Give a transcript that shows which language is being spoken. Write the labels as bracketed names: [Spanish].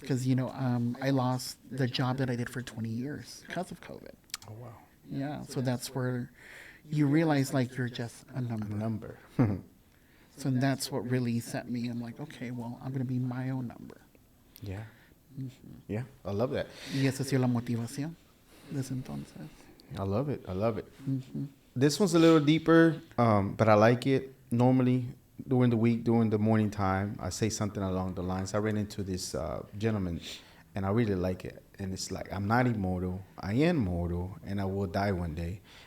[English] Because, I lost the job that I did for 20 years because of COVID. Oh, wow. Yeah. So that's where you realize, like, you're just a number. A number. So that's what really set me. I'm like, okay, well, I'm going to be my own number. Yeah. Yeah, I love that. [Spanish] Y esa ha sido la motivación desde entonces. [English] I love it. This one's a little deeper, but I like it. Normally, during the week, during the morning time, I say something along the lines. I ran into this gentleman, and I really like it. And it's like, I'm not immortal. I am mortal, and I will die one day.